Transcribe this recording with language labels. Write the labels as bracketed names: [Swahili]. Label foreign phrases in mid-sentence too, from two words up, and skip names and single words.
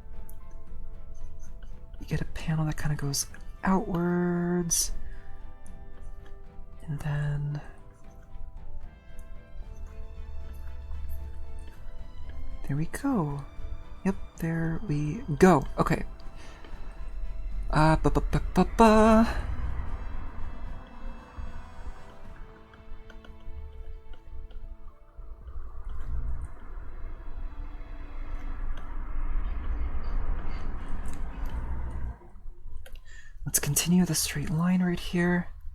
[English] You get a panel that kind of goes outwards. And then... There we go. Yep, there we go. Okay. Ba-ba-ba-ba-ba. Let's continue the straight line right here.